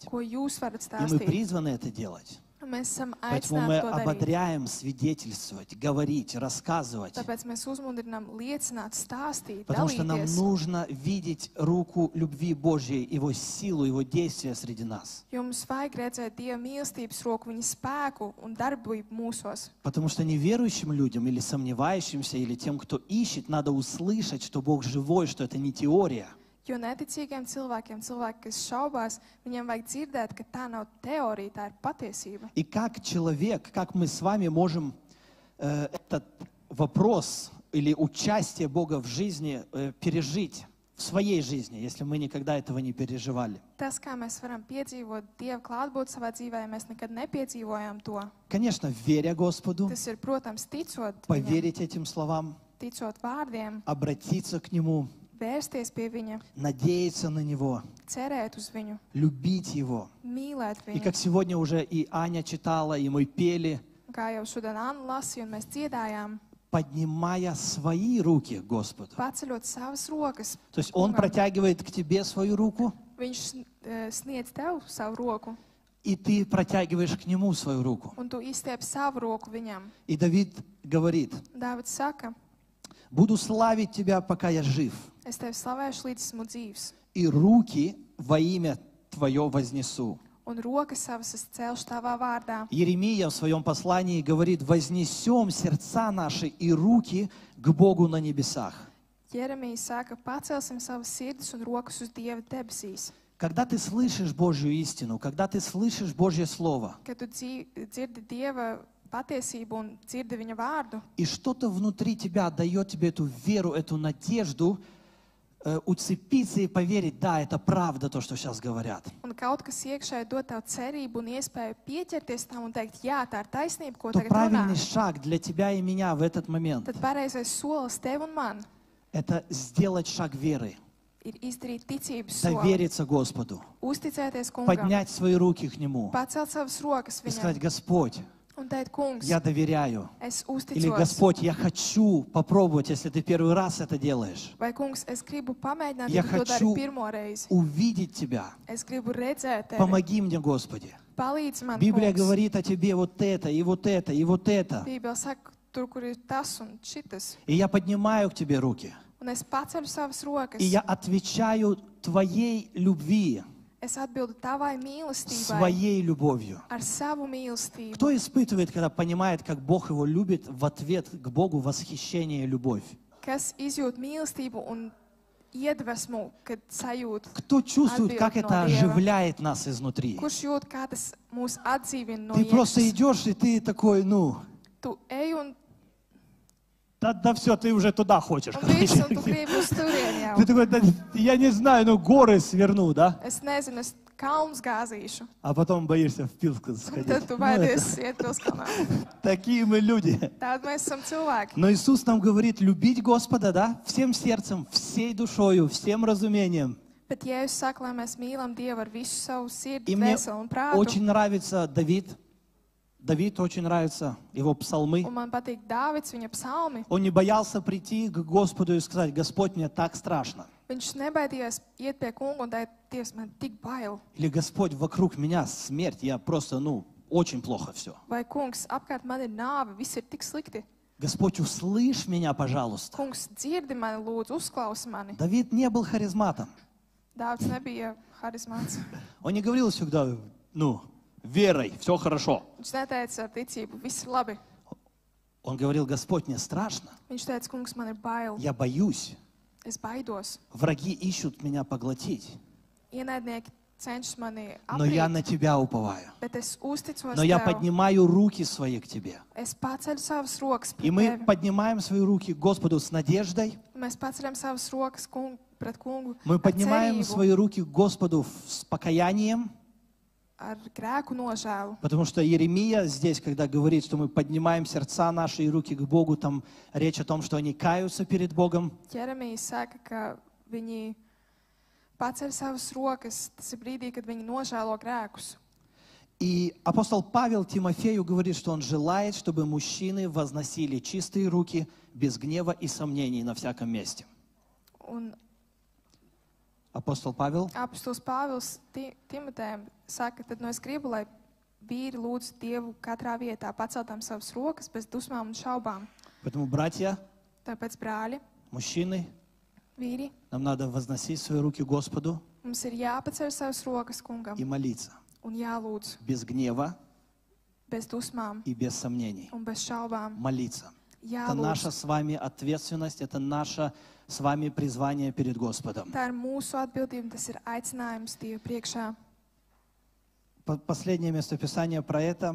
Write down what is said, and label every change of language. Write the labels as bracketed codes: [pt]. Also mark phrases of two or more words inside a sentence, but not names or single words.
[lv] ko jūs varat [ru] И мы [lv] stāstīt. [ru] призваны это делать. [lv] Un mēs esam [ru] Поэтому мы [lv] aicināti to darīt. [ru] ободряем свидетельствовать, говорить, рассказывать. [lv] Tāpēc mēs uzmundrinām liecināt, stāstīt, [ru] Потому что нам [lv] dalīties. [ru] нужно видеть руку любви Божьей, Его силу, Его действия среди нас. [lv] Jo mums vajag redzēt Dieva mīlestības roku, viņa spēku un darbību mūsos. [ru] Потому что неверующим людям или сомневающимся, или тем, кто ищет, надо услышать, что Бог живой, что это не теория. [lv] Jo neticīgiem cilvēkiem, kas šaubās, viņiem vajag dzirdēt, ka tā nav teorija, tā ir patiesība. [ru] И как человек, как мы с вами можем этот вопрос или участие Бога в жизни пережить в своей жизни, если мы никогда этого не переживали? [lv] Tas, kā mēs varam piedzīvot Dieva klātbūtni savā dzīvē, ja mēs nekad nepiedzīvojām to. [ru] Конечно, веря Господу, [lv] Tas ir, protams, ticot viņam, [ru] поверить этим словам, [lv] ticot vārdiem, [ru] обратиться к Нему, [lv] vērsties pie viņa, [ru] надеяться на Него, [lv] cerēt uz viņu, [ru] любить Его. [lv] mīlēt [ru] И [lv] viņu. [ru] как сегодня уже и Аня читала, и мы пели, [lv] Kā jau šodien Anna lasīja un mēs dziedājām, [ru] поднимая свои руки к Господу. [lv] paceļot savas rokas. [ru] То есть Он [lv] Kungam. [ru] протягивает к тебе свою руку, [lv] Viņš sniedz tev savu roku, [ru] и ты протягиваешь к Нему свою руку. [lv] un tu izstiep savu roku viņam. [ru] И Давид говорит: [lv] Dāvids saka, [ru] буду славить Тебя, пока я жив, [lv] es tevi slavēšu līdz esmu dzīvs, [ru] и руки во имя Твое вознесу. [lv] un rokas savas es celšu tavā vārdā. [ru] Иеремия в своем послании говорит: вознесем сердца наши и руки к Богу на небесах. [lv] Jeremijs saka, pacelsim savas sirdis un rokas uz Dievu debesīs. [ru] Когда ты слышишь Божью истину, когда ты слышишь Божье Слово, [lv] Kad tu dzirdi Dieva patiesību un dzirdi viņa vārdu, [ru] и что-то внутри тебя дает тебе эту веру, эту надежду, уцепиться и поверить: да, это правда то, что сейчас говорят. [lv] un kaut kas iekšēji dod tev cerību un iespēju pieķerties tam un teikt, jā, tā ir taisnība, ko [ru] То [lv] tagad [ru] правильный [lv] runā, [ru] шаг для тебя и меня в этот момент [lv] tad pareizais solis tev un man — [ru] это сделать шаг веры, [lv] ir izdarīt ticības soli, [ru] довериться Господу, [lv] uzticēties kungam, [ru] поднять свои руки к Нему [lv] pacelt savas rokas [ru] и сказать: [lv] viņam [ru] Господь, [lv] un teikt, kungs, [ru] я доверяю. [lv] es [ru] Или: [lv] uzticos. [ru] Господь, я хочу попробовать, если ты первый раз это делаешь, [lv] Vai, kungs, es gribu pamēģināt, Ja ja tu to dari [ru] хочу [lv] pirmo reizi. [ru] увидеть Тебя. [lv] Es gribu redzēt tevi. [ru] Помоги мне, Господи. [lv] Palīdzi man, [ru] Библия [lv] kungs. [ru] говорит о тебе вот это, и вот это, и вот это. [lv] Bībele saka, tur, kur ir tas un šitas. [ru] И я поднимаю к тебе руки. [lv] Un es paceļu savas rokas. [ru] И я отвечаю Твоей любви, [lv] Es atbildu tavai mīlestībai [ru] своей любовью. [lv] ar savu mīlestību. [ru] Кто испытывает, когда понимает, как Бог его любит, в ответ к Богу восхищение и любовь? [lv] Kas izjūt mīlestību un iedvesmu, kad sajūt, [ru] Кто чувствует, как Ответ это [lv] no Dieva. [ru] оживляет нас изнутри? [lv] kurš jūt, kā tas mūs atdzīvina no [ru] Ты просто [lv] iekšas. [ru] идешь, и ты такой: ну, [lv] Tu ej un [ru] да все, ты уже туда хочешь. [lv] viss, un tu gribi uz turieni [ru] Ты [lv] jau. [ru] такой: да, я не знаю, ну горы сверну, да? [lv] Es nezinu, es kalnus gāzīšu. [ru] А потом боишься в Пилск [lv] Un [ru] сходить. [lv] tad tu [ru] Ну, [lv] baidies iet pilskalnā. [ru] такие мы люди. [lv] Tādi mēs esam cilvēki. [ru] Но Иисус нам говорит любить Господа, да? Всем сердцем, всей душою, всем разумением. [lv] Bet Jēzus saka, lai mēs mīlam Dievu ar visu savu sirdi, [ru] И мне [lv] dvēseli un prātu. [ru] очень нравится Давид. Давид очень нравится, его псалмы. [lv] Un man patīk Dāvids, viņa psalmi. [ru] Он не боялся прийти к Господу и сказать: Господь, мне так страшно. [lv] Viņš nebaidījās iet pie kunga un teikt, Dievs, man tik bail. [ru] Или: Господь, вокруг меня смерть, я просто, очень плохо все. [lv] Vai, kungs, apkārt man ir nāve, viss ir tik slikti. [ru] Господь, услышь меня, пожалуйста. [lv] Kungs, dzirdi mani, lūdzu, uzklausi mani. [ru] Давид не был харизматом. [lv] Dāvids nebija harizmāts. [ru] Он не говорил всегда: верой, все хорошо. [lv] Viņš neteica ar ticību, viss ir labi. [ru] Он говорил: Господь, мне страшно, [lv] Viņš teica, kungs, man ir bail, [ru] я боюсь. [lv] es baidos. [ru] Враги ищут меня поглотить, [lv] Ienaidnieki cenšas mani [ru] но я [lv] aprīt, [ru] на Тебя уповаю. [lv] bet es uzticos [ru] Но я [lv] tev. [ru] поднимаю руки свои к Тебе. [lv] Es paceļu savas rokas [ru] И [lv] pret [ru] мы [lv] tevi. [ru] поднимаем свои руки к Господу с надеждой. [lv] Mēs paceļam savas rokas pret kungu [ru] Мы [lv] ar [ru] поднимаем [lv] cerību, [ru] свои руки к Господу с покаянием. [lv] ar grēku nožēlu. [ru] Потому что Иеремия здесь, когда говорит, что мы поднимаем сердца наши и руки к Богу, там речь о том, что они каются перед Богом. [lv] Jeremijs saka, ka viņi paceļ savas rokas, tas ir brīdī, kad viņi nožēlo grēkus. [ru] И апостол Павел Тимофею говорит, что он желает, чтобы мужчины возносили чистые руки, без гнева и сомнений на всяком месте. [lv] Un [ru] Апостол Павел. [lv] apostols Pāvils Timotejam saka, tad es gribu, lai vīri lūdz Dievu katrā vietā, paceltām savas rokas bez dusmām un šaubām. [ru] Поэтому, братья, [lv] Tāpēc, brāļi, [ru] мужчины, [lv] vīri, [ru] нам надо возносить свои руки Господу [lv] mums ir jāpaceļ savas rokas kungam [ru] и молиться [lv] un jālūdz [ru] без гнева [lv] bez dusmām [ru] и без сомнений. [lv] un bez šaubām. [ru] Молиться. Это наша [lv] Jālūdz. [ru] с вами ответственность, это наше с вами призвание перед Господом. [lv] Tā ir mūsu atbildība, tas ir aicinājums Dievu priekšā. [ru] Последнее местописание про это